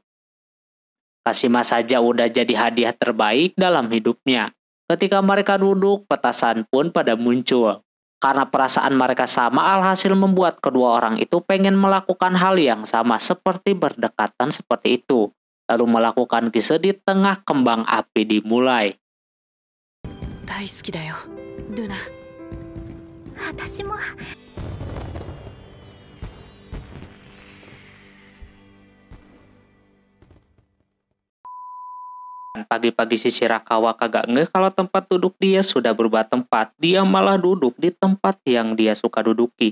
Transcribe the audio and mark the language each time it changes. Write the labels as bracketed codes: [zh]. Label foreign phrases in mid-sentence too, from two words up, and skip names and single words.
[id] Kashima saja udah jadi hadiah terbaik dalam hidupnya. Ketika mereka duduk, petasan pun pada muncul. Karena perasaan mereka sama, alhasil membuat kedua orang itu pengen melakukan hal yang sama seperti berdekatan seperti itu. Lalu melakukan kiss di tengah kembang api dimulai. [ja] 大好きだよルナ。私も。 [id] Pagi-pagi si Shirakawa kagak ngeh kalau tempat duduk dia sudah berubah tempat. Dia malah duduk di tempat yang dia suka duduki.